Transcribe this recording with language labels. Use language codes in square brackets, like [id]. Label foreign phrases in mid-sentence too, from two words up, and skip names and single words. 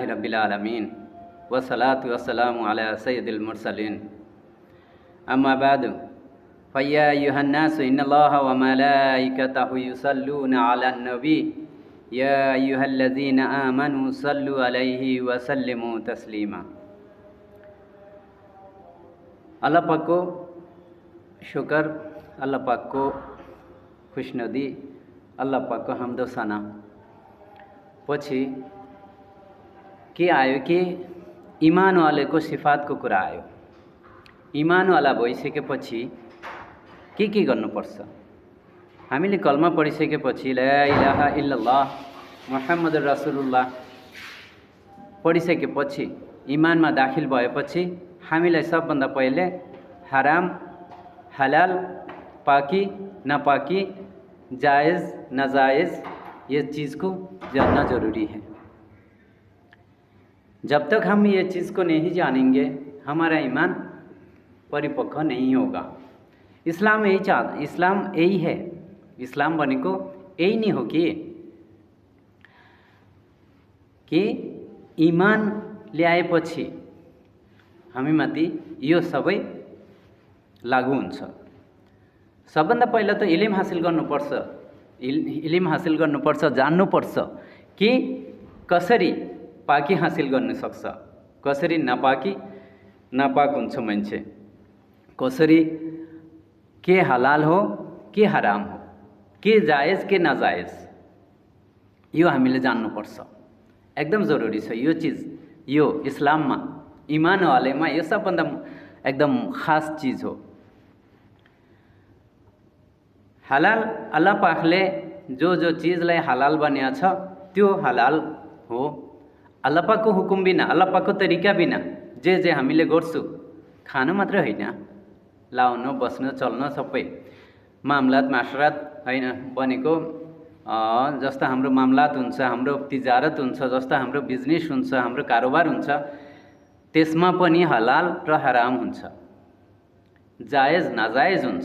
[ar] رب العالمين والصلاة والسلام على سيد المرسلين أما بعد فيا أيها الناس إن الله وملائكته يصلون على النبي يا أيها الذين آمنوا صلوا عليه وسلموا تسليما. [ne] अल्लाह पाक को शुक्र, अल्लाह पाक को खुशनुदी, अल्लाह पाक को हम्दो सना। पछि के आयो कि इमानवालाको सिफातको कुरा आयो। इमानवाला भइसकेपछि के गर्नुपर्छ? हामीले कलमा पढिसकेपछि [ar] لا إله إلا الله محمد رسول الله [ne] पढिसकेपछि इमानमा दाखिल भएपछि हामीलाई सबभन्दा पहिले हराम हलाल पाकी नापाकी जायज़ नाजायज़ [hi] ये चीज़ को जानना ज़रूरी है। जब तक हम ये चीज़ को नहीं जानेंगे हमारा ईमान परिपक्व नहीं होगा। इस्लाम यही है। [ne] इस्लाम भनेको यही नहीं हो कि ईमान ल्याएपछि हामीमाथि यो सबै लागू हुन्छ। सबभन्दा पहिला त इल्म हासिल गर्नुपर्छ। इल्म हासिल गर्नुपर्छ, जान्नुपर्छ कि कसरी पाकी हासिल गर्न सक्छ, कसरी नापाक हुन्छ मान्छे, कसरी के हलाल हो के हराम हो, के जायज़ के नाजायज़, यो हामीले जान्नुपर्छ। एकदम जरुरी छ यो चीज़। यो इस्लाममा इमानवालेमा यो सबभन्दा एकदम खास चीज़ हो। हलाल अल्लाह पाकले जो चीज़लाई हलाल बनाएको छ त्यो हलाल हो। अल्लाह पाकको हुकुम बिना, अल्लाह पाकको तरिका बिना जे हामीले गर्छु, खानु मात्र होइन, लाउनु बस्नु चल्नु सबै मामलात माशरात हैन बनेको। जस्ता हाम्रो मामलात हुन्छ, हाम्रो तिजारत हुन्छ, जस्ता हाम्रो बिजनेस हुन्छ, हाम्रो कारोबार हुन्छ, त्यसमा पनि हलाल र हराम हुन्छ, जायज़ नाजायज़ हुन्छ।